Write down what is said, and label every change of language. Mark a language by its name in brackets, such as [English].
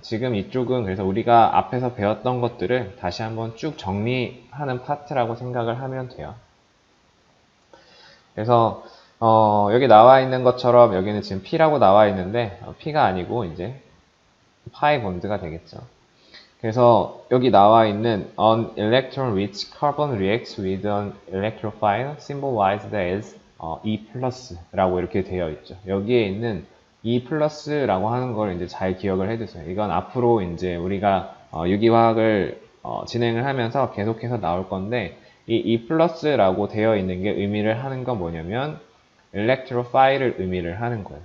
[Korean] 지금 이쪽은 그래서 우리가 앞에서 배웠던 것들을 다시 한번 쭉 정리하는 파트라고 생각을 하면 돼요. 그래서 여기 나와 있는 것처럼 여기는 지금 P라고 나와 있는데 P가 아니고 이제 파이 본드가 되겠죠. 그래서 여기 나와 있는 [English] an electron which carbon reacts with an electrophile symbolized as E+라고 [Korean] 이렇게 되어 있죠. 여기에 있는 E+라고 하는 걸 이제 잘 기억을 해두세요. 이건 앞으로 이제 우리가 유기화학을 진행을 하면서 계속해서 나올 건데, 이 E+라고 되어 있는 게 의미를 하는 건 뭐냐면 electrophile을 의미를 하는 거예요.